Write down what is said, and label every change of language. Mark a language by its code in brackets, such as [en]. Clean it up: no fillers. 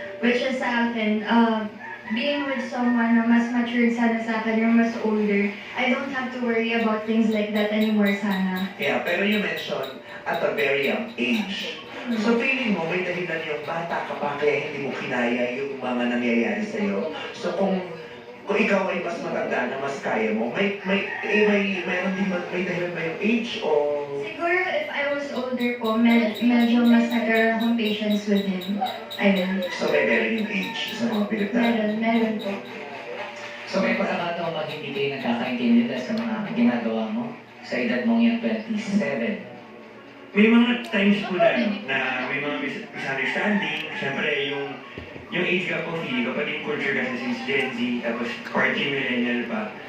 [en] Which is [tl] sa akin, [en] being with someone [tl] na mas [en] mature [tl] sana sa akin, [en] or [tl] mas [en] older, I don't have to worry about things like that anymore [tl] sana. [en] Yeah, [tl] pero [en] you mentioned at a very young age. [tl] So feeling mo may dahilan yung bata ka pa kaya hindi mo kinaya yung mga nangyayari sa'yo. So kung ikaw ay mas matanda na mas kaya mo, may dahilan ba yung age o... Siguro [en] if I was older [tl] po, medyo mas nagkaroon akong [en] patience with him. [tl] Ayun. So may meron yung age sa mga pinagdaan. Meron po. So may pagkakataon pag hindi kayo nagkakaintindi dahil sa mga ginagawa mo sa edad mong yan 27. May mga times po na may mga misunderstanding. Siyempre, yung age gap po, feeling ko, pati yung culture kasi since Gen Z, tapos party millennial pa.